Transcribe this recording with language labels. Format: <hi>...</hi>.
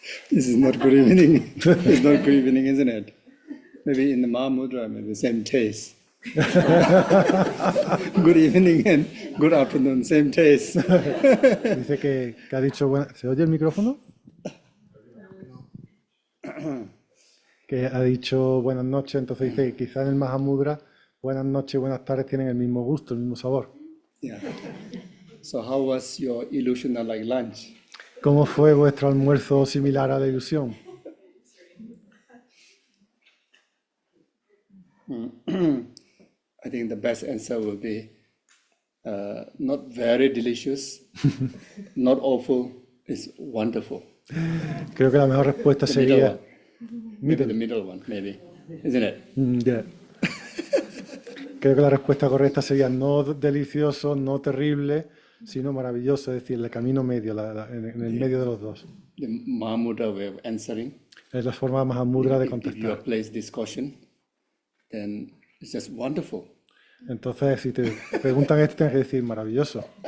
<en>This is not good evening. It's not good evening, isn't it? Maybe in the Mahamudra, maybe the same taste. Good evening and good afternoon, same taste.</en> <es>Dice que ha dicho, ¿se oye el micrófono? Que ha dicho buenas noches, entonces dice que quizá en el Mahamudra buenas noches y buenas tardes tienen el mismo gusto, el mismo sabor.</es> <en>Yeah. So how was your illusional like lunch?</en> <es>¿Cómo fue vuestro almuerzo similar a la ilusión?</es> <en>I think the best answer will be not very delicious, not awful, it's wonderful.</en> <es>Creo que la mejor respuesta</es> <en>The middle</en> <es>sería...</es> <en>one. Maybe the middle one, maybe. Isn't it? Yeah.</en> <es>Creo que la respuesta correcta sería no delicioso, no terrible, sino maravilloso, es decir, el camino medio, en el medio de los dos.</es> <en>The Mahamudra way of answering.</en> <es>Es la forma Mahamudra de</es> <en>If you</en> <es>contestar.</es> <en>place this caution, then it's just wonderful.</en> <es>Entonces, si te preguntan esto, tienes que decir maravilloso.</es>